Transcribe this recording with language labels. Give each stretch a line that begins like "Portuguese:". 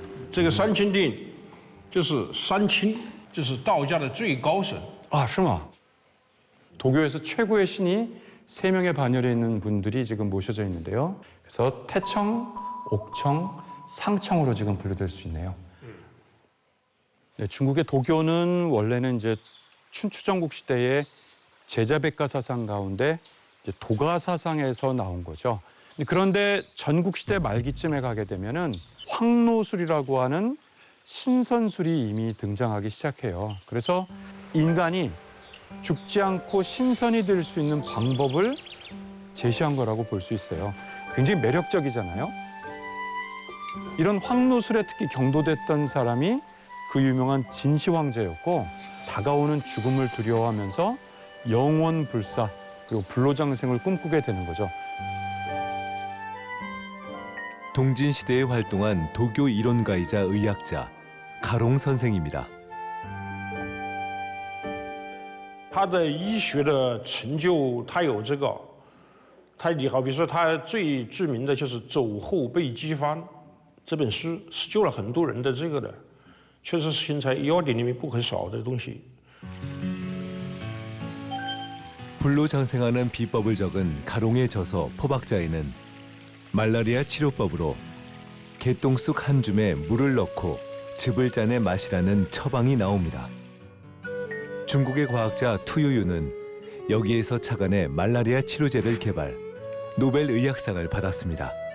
Chinese: 这个三清殿就是三清，就是道家的最高神。 아, 是吗?
Korean: 도교에서 최고의 신이 3명의 반열에 있는 분들이 지금 모셔져 있는데요. 그래서 태청, 옥청, 상청으로 지금 분류될 수 있네요. 네, 중국의 도교는 원래는 이제 춘추전국 시대의 제자백가 사상 가운데 이제 도가 사상에서 나온 거죠. 그런데 전국 시대 말기쯤에 가게 되면은 황노술이라고 하는 신선술이 이미 등장하기 시작해요. 그래서 인간이 죽지 않고 신선이 될 수 있는 방법을 제시한 거라고 볼 수 있어요. 굉장히 매력적이잖아요. 이런 황노술에 특히 경도됐던 사람이 그 유명한 진시 황제였고 다가오는 죽음을 두려워하면서 영원 불사 그리고 불로장생을 꿈꾸게 되는 거죠. 동진 시대에 활동한 도교 이론가이자 의학자 가롱 선생입니다.
Chinese: 他的医学的成就，他有这个，你好比说他最著名的就是《走后备机方》这本书，是救了很多人的这个的，确实是现在医药典里面不可少的东西。
Korean: 불로장생하는 비법을 적은 가롱의 저서 포박자에는 말라리아 치료법으로 개똥쑥 한 줌에 물을 넣고 즙을 짜내 마시라는 처방이 나옵니다. 중국의 과학자 투유유는 여기에서 착안해 말라리아 치료제를 개발, 노벨 의학상을 받았습니다.